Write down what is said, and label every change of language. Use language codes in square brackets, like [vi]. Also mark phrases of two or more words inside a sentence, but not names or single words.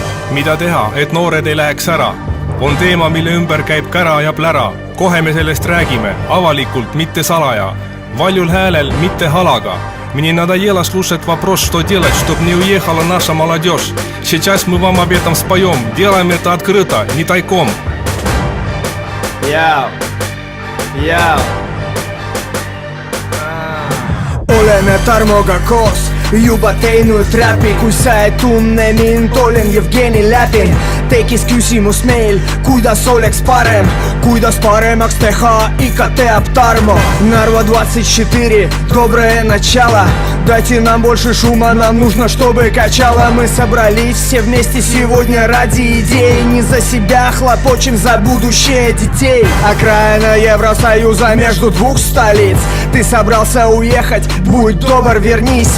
[et] mida teha, et noored ei läheks ära? On teema, mille ümber käib kära ja plära. Kohe me sellest räägime, avalikult, mitte salaja. Valjul häälel, mitte halaga. [ru] Мне надоело слушать вопрос, что делать, чтобы не уехала наша молодежь. Сейчас мы вам об этом споем. Делаем это открыто, не тайком. [et] Oleme Tarmoga koos juba teinud räpi, kui sa ei tunne mind, olen Jevgeni Läpin. Tekkis küsimus meil, kuidas oleks parem, kuidas paremaks teha, ikka teab Tarmo. Narva 24, [ru] доброе начало. Дайте нам больше шума, нам нужно, чтобы качало. Мы собрались все вместе сегодня ради идей. Не за себя хлопочем, за будущее детей. Окраина Евросоюза между двух столиц. Ты собрался уехать, будь добр, вернись.